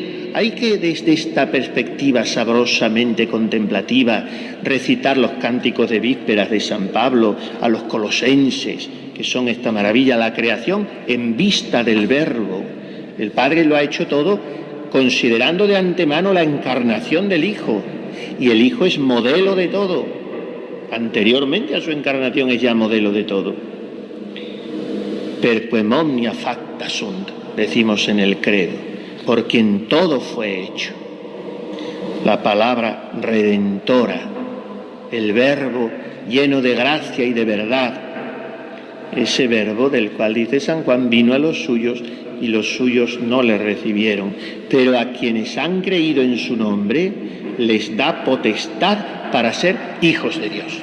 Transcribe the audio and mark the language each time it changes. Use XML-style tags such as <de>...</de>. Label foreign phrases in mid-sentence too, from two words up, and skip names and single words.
<es>Hay que, desde esta perspectiva sabrosamente contemplativa, recitar los cánticos de vísperas de San Pablo a los colosenses, que son esta maravilla, la creación en vista del Verbo. El Padre lo ha hecho todo considerando de antemano la encarnación del Hijo, y el Hijo es modelo de todo. Anteriormente a su encarnación es ya modelo de todo.</es> <la>Per quem omnia facta sunt,</la> <es>decimos en el credo, por quien todo fue hecho. La palabra redentora, el Verbo lleno de gracia y de verdad, ese Verbo del cual dice San Juan, vino a los suyos y los suyos no le recibieron, pero a quienes han creído en su nombre les da potestad para ser hijos de Dios.</es>